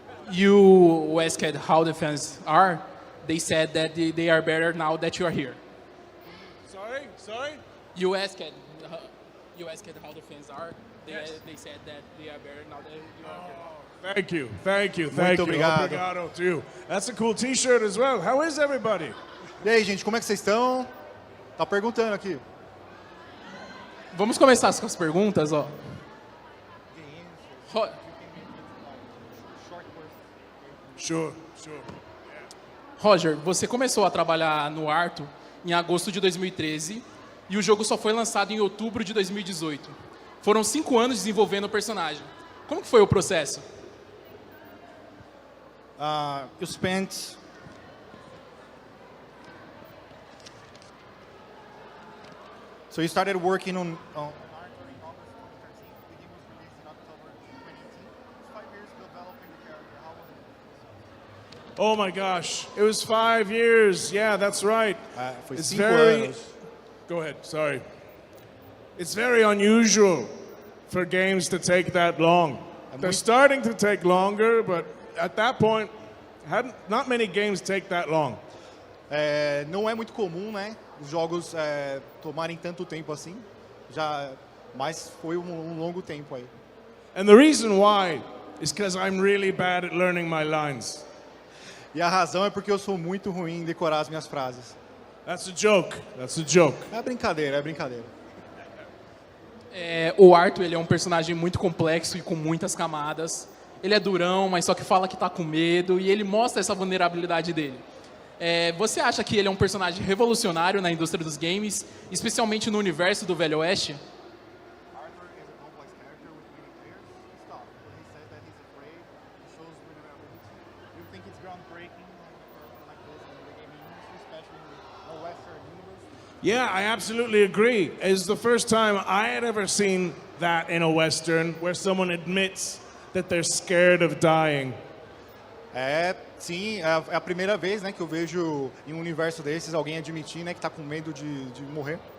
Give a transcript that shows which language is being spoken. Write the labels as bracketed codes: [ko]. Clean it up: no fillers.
[en] You asked how the fans are. They said that they are better now that you are here. Sorry. You asked how the fans are. They said that they are better now that you are here. Thank you. [pt] Muito obrigado. Obrigado [en] to you. That's a cool T-shirt as well. How is everybody? [pt] E aí, gente, como é que vocês estão? Tá perguntando aqui. Vamos começar com as perguntas, ó. [en] Sure. [pt] Roger, você começou a trabalhar no Arto em agosto de 2013 e o jogo só foi lançado em outubro de 2018. Foram 5 anos desenvolvendo o personagem. Como que foi o processo? [en] You spent So you started working on Arthur in August 2013. The game was released in October 2018. It's 5 years developing the character. How was it? Oh my gosh, it was 5 years. Yeah, that's right. [pt] Foi [en] It's 5 very. [pt] anos. [en] Go ahead. Sorry. It's very unusual for games to take that long. They're starting to take longer, but at that point, not many games take that long. [pt] Não é muito comum, né? Os jogos tomarem tanto tempo assim. Mas foi longo tempo aí. [en] And the reason why is because I'm really bad at learning my lines. [pt] E a razão é porque eu sou muito ruim em decorar as minhas frases. [en] That's a joke. [pt] É brincadeira. O Arto, ele é um personagem muito complexo e com muitas camadas. Ele é durão, mas só que fala que tá com medo e ele mostra essa vulnerabilidade dele. Você acha que ele é um personagem revolucionário na indústria dos games, especialmente no universo do Velho Oeste? [en] Arthur is a complex character with many layers. Stop. When he says that he's afraid, it shows vulnerability. You think it's groundbreaking like this in the gaming industry, especially in the Western universe? Yeah, I absolutely agree. It's the first time I had ever seen that in a Western where someone admits that they're scared of dying. [pt] Sim, é a primeira vez, né, que eu vejo em um universo desses alguém admitir, né, que tá com medo de morrer.